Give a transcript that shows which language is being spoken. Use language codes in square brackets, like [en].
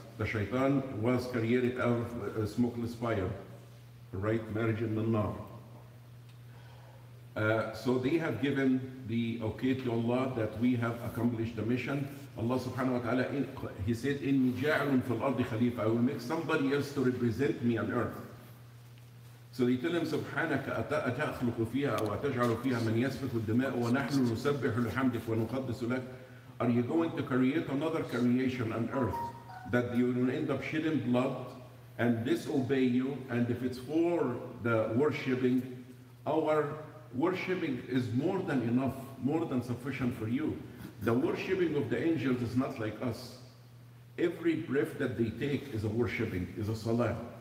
[en] The shaitan was created out of a smokeless fire, right? Marriage in the nar. So they have given the okay to Allah that we have accomplished the mission. Allah subhanahu wa ta'ala, He said, [ar] إِنِّي جَاعِلٌ فِي الْأَرْضِ خَلِيفَةً. [en] I will make somebody else to represent me on earth. So they tell him, [ar] سبحانك أتخلق فيها أو أتجعل فيها من يسفك الدماء ونحن نسبح لحمدك ونقدس لك. [en] Are you going to create another creation on earth that you will end up shedding blood and disobey you? And if it's for the worshipping, our worshipping is more than enough, more than sufficient for you. The worshipping of the angels is not like us. Every breath that they take is a worshipping, is a salah.